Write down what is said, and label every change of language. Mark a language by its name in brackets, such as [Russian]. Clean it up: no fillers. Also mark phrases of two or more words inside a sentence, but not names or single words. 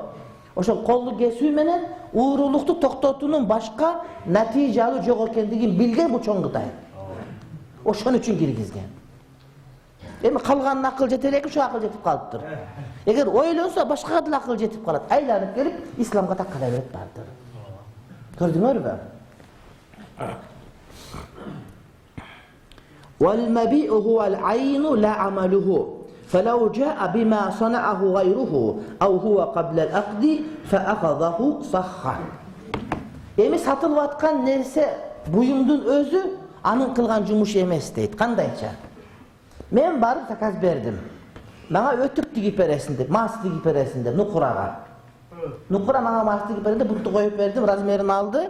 [Kyrgyz] Ошол колду кесүү менен уурулукту токтотуунун башка натыйжалуу жок экендигин билген бул чоң Кытай. Ошон үчүн киргизген. Эми калганын акыл жете элек, ушу акыл жетип калыптыр. Эгер ойлонсо башкага да акыл жетип калат. Айланып келип исламга таккала берет бардыр. Көрдүңөрбү? [Arabic] والمبيء هو العين لا عمله فلو جاء بما صنعه غيره أو هو قبل العقد فأخذه صح. [Kyrgyz] Эми сатылып аткан нерсе буюмдун өзү анын кылган жумушу эмес дейт. Кандайча? Мен барып заказ бердим. Мага өтүк тигип бересиң деп, мас тигип бересиң деп Нукурага. Нукура мага мас тигип берди, буту коюп бердим, размерин алды.